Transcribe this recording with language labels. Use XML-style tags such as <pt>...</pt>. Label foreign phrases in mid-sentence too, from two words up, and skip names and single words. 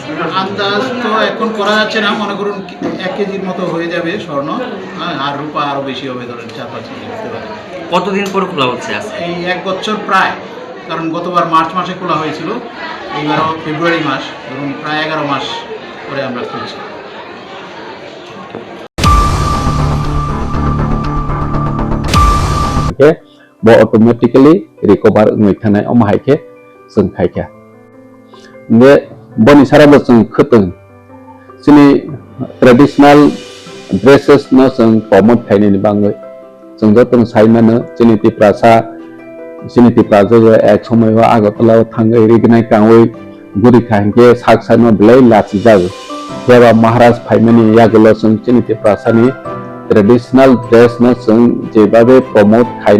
<bn>আন্দাজ তো এখন করা যাচ্ছে না, মনে করুন 1 কেজির মতো হয়ে যাবে স্বর্ণ, আর রূপা আরও বেশি হবে, ধরেন 4-5 কেজি হতে পারে। কতদিন পর খোলা হচ্ছে? এই 1 বছর প্রায়, কারণ গতবার মার্চ মাসে খোলা হয়েছিল, এইবারও ফেব্রুয়ারি মাস, ধরুন প্রায় 11 মাস পরে আমরা খুলছি।</bn> <trp>bo automatically recover ngoi thanai om haike sung khaikha ne boni sara bo sung khutung sini</trp> <en>traditional dresses</en> <trp>no sung promote thaini ni bangai sung do tung saina no siniti praja jo ek somoi wa agotala thangai rignai kangoi guri khangke saksa no blai lachi jag jeba maharaj phaimani yagolo sung siniti prasani</trp> <en>traditional dress</en> <trp>no sung jebabe promote khaina</trp>